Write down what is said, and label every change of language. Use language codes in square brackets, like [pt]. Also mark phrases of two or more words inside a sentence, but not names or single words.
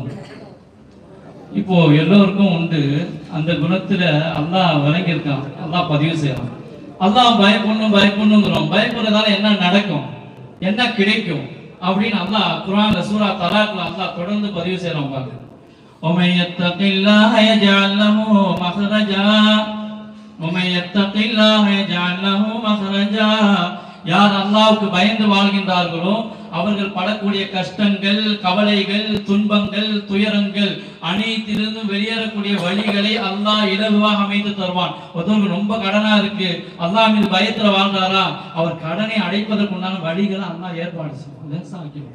[ta] இப்போ எல்லோருக்கும் உண்டு. அந்த குணத்துல அல்லாஹ் வழங்கியிருக்கான், அல்லாஹ் பதிவு செய்யறான். அல்லாஹ் பயப்படணுங்கிறோம். பயப்படுறதால என்ன நடக்கும், என்ன கிடைக்கும் அப்படின்னு அல்லாஹ் குர்ஆன்ல சூரா தலாக்ல அல்லாஹ் தொடர்ந்து பதிவு செய்யறான். பாருங்க, [ar] وَمَن يَتَّقِ اللَّهَ يَجْعَل لَّهُ مَخْرَجًا وَمَن يَتَّقِ اللَّهَ يَجْعَل لَّهُ مَخْرَجًا. [ta] யார் அல்லாஹ்வுக்கு பயந்து வாழ்கின்றார்களோ அவர்கள் படக்கூடிய கஷ்டங்கள், கவலைகள், துன்பங்கள், துயரங்கள் அனைத்திலிருந்தும் வெளியேறக்கூடிய வழிகளை அல்லாஹ் இலகுவாக அமைத்து தருவான். ஒருத்தவங்க ரொம்ப கடனா இருக்கு, அல்லாஹ் மீது பயத்துல வாழ்றாரா, அவர் கடனை அடைப்பதற்கு உண்டான வழிகளை அல்லாஹ் ஏற்பாடு செய்வான்.